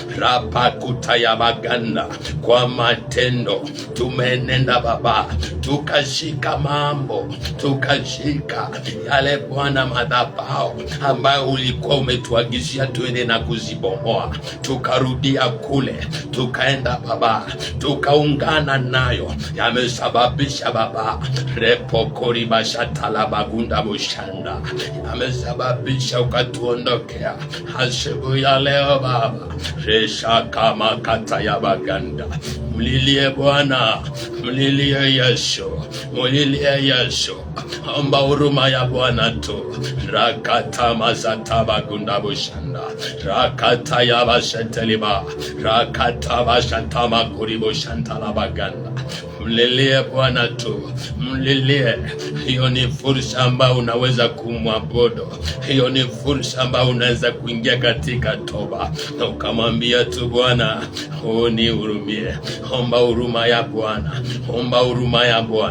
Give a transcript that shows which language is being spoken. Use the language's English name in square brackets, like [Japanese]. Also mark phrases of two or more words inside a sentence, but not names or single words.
[Swahili] rapakutayabaganda, kwa matendo tumenenda Baba, tukashika mambo, tukashika yale Bwana madhabahu ambayo ulikuwa umetuagizia tuende na kuzibomoa, tukarudia kule, tukaenda Baba, tukaungana nayo, yamesababisha Baba repokori bashatala bagunda bushanda, yamesababisha ukatuondokea. Asubuhi ya leo Baba, resha kama kata ya baganda, mlilie Bwana, mlilie Yesu, mlilie Yesu, omba huruma ya Bwana tu. Rakata mazata bagunda bushanda, rakata ya basheteliba, rakata bashatama kuribo shantala baganda. Mlilie Bwana tu, mlilie. Hiyo ni fursa ambayo unaweza kumwabudu. Hiyo ni fursa ambayo unaweza kuingia katika toba na ukamwambia tu Bwana, unihurumie. Omba huruma ya Bwana, omba huruma ya Bwana.